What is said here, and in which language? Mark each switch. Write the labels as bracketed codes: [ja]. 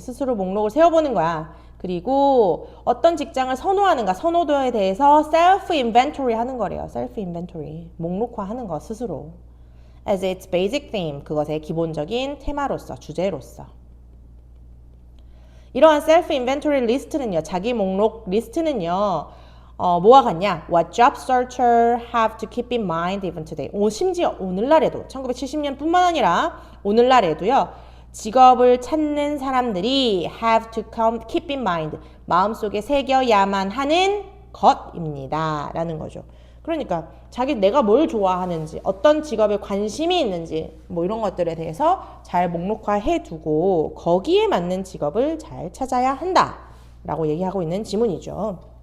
[ko] 스스로 목록을 세워보는 거야. 그리고 어떤 직장을 선호하는가, 선호도에 대해서 self inventory 하는 거래요. [en] self inventory. [ko] 목록화하는 거 스스로. [en] as its basic theme. [ko] 그것의 기본적인 테마로서, 주제로서. 이러한 self inventory 리스트는요, 자기 목록 리스트는요, 뭐와 같냐? [en] What job searcher have to keep in mind even today? [ko] 심지어 오늘날에도 1970년뿐만 아니라 오늘날에도요. 직업을 찾는 사람들이 [en] have to keep in mind [ko] 마음속에 새겨야만 하는 것입니다. 라는 거죠. 그러니까 내가 뭘 좋아하는지 어떤 직업에 관심이 있는지 뭐 이런 것들에 대해서 잘 목록화해 두고 거기에 맞는 직업을 잘 찾아야 한다 라고 얘기하고 있는 지문이죠.